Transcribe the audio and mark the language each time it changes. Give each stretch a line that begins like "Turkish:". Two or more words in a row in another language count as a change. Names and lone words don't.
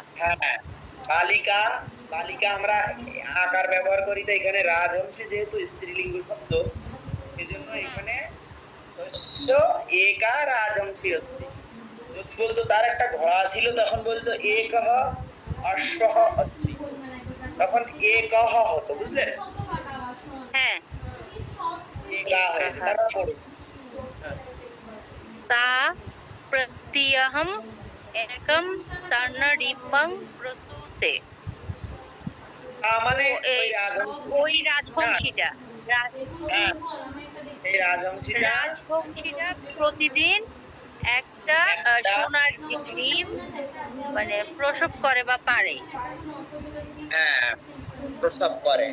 Bangla: হ্যাঁ, বালিকা, বালিকা আমরা আকার ব্যবহার করি, তো এখানে রাজহংসী যেহেতু স্ত্রীলিঙ্গ শব্দ, এই জন্য এখানে
Sanskrit: তস্য একা রাজহংসী অস্তি।
Bangla: যদি বলতো তার একটা ঘোড়া ছিল, তখন বলতো
Sanskrit: একহ অশ্বঃ অস্তি,
Bangla: তখন একহ হতো, বুঝলেন? হ্যাঁ। একা হয়েছে। তারপর পড়ুন।
Sanskrit: सा प्रत्यहम् एकं स्वर्णदीपं प्रसूते।
Bangla: মানে ওই রাজবংশীটা হ্যাঁ, এই রাজহংসীটা প্রতিদিন একটা সোনার ডিম মানে প্রসব করে বা পারে। হ্যাঁ, প্রসব করে।